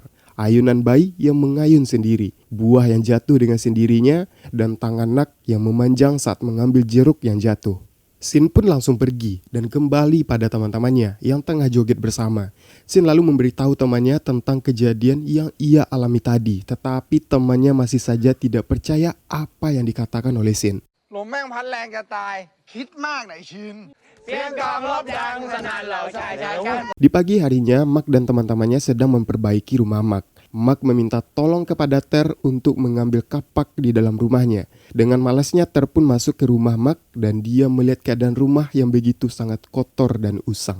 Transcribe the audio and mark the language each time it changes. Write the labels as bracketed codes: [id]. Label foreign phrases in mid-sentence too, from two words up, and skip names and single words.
[id] Ayunan bayi yang mengayun sendiri, buah yang jatuh dengan sendirinya, dan tangan Nak yang memanjang saat mengambil jeruk yang jatuh. Sin pun langsung pergi dan kembali pada teman-temannya yang tengah joget bersama. Sin lalu memberitahu temannya tentang kejadian yang ia alami tadi, tetapi temannya masih saja tidak percaya apa yang dikatakan oleh Sin. [th] ลมแม่งพัดแรงจะตายคิดมากนะไอ้ชิน [id] Di pagi harinya, Mak dan teman-temannya sedang memperbaiki rumah Mak. Mak meminta tolong kepada Ter untuk mengambil kapak di dalam rumahnya. Dengan malasnya Ter pun masuk ke rumah Mak dan dia melihat keadaan rumah yang begitu sangat kotor dan usang.